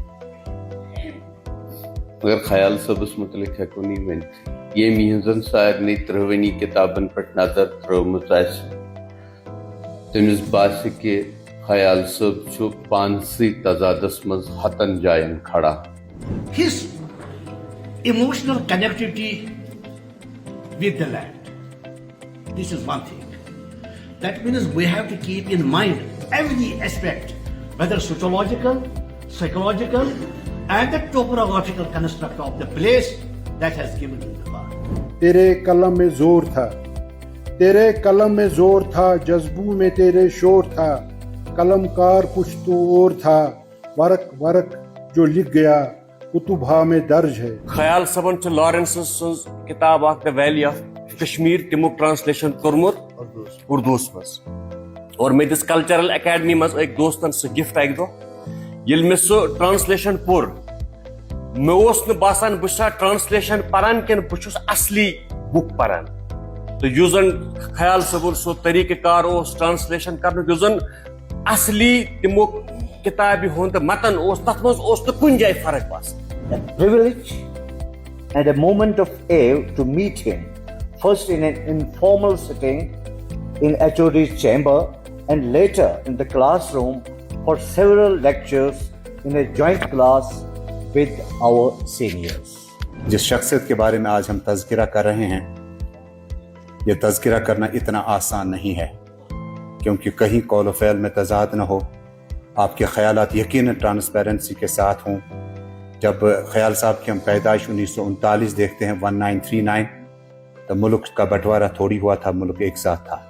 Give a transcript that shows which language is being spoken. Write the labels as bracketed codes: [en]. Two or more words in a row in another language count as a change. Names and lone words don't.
[ks] مگر خیال صٲبس متعلق ہٮ۪کو نہٕ یہِ ؤنِتھ. ییٚمۍ یِہنٛزن سارنٕے 30 کِتابن پٮ۪ٹھ نظر ترٲومٕژ آسہِ, تٔمِس باسہِ کہِ خیال صٲب چھُ پانسٕے تضادس منٛز ہتن جاین کھڑا. [en] His emotional connectivity with the land. This is one thing. That means we have to keep in mind every aspect, whether sociological, psychological, and the topographical construct of the place that has given you the power. [ur] تیرے قلم میں زور تھا, تیرے قلم میں زور تھا, جذبوں میں تیرے شور تھا, قلم کار کچھ تو اور تھا, ورق ورق جو لکھ گیا کتب ہا میں درج ہے. [ks] خیال صبن چھ لارنس سنز کتاب اخ دی ویلی آف کشمیر تمو ٹرانسلیشن کورمت اردوس مز اور مے دس [en] cultural academy [ks] مز ایک دوستن سہ گفٹ اک دہ یل مے سہ ٹرانسلیشن پور مے اوس نہ باسان بہ چھُسا ٹرانسلیشن پران کن بہ چھُس اصلی بک پران تو یُس زن خیال صٲبُن سُہ طریقہ کار اوس ٹرانسلیشن کرنُک یُس زن اصلی تمو کتابہ ہُنٛد متن اوس تتھ منٛز اوس نہٕ کُنہِ جایہِ فرق باسان. [en] A privilege and a moment of awe to meet him, first in an informal setting in HOD's chamber and later in the classroom for several lectures in a joint class with our seniors. [ur] جس شخصیت کے بارے میں آج ہم تذکرہ کر رہے ہیں یہ تذکرہ کرنا اتنا آسان نہیں ہے کیونکہ کہیں قول و فعل میں تضاد نہ ہو. آپ کے خیالات یقیناً ٹرانسپیرنسی کے ساتھ ہوں. جب خیال صاحب کی ہم پیدائش 1939 دیکھتے ہیں 1939 تو ملک کا بٹوارہ تھوڑی ہوا تھا, ملک ایک ساتھ تھا.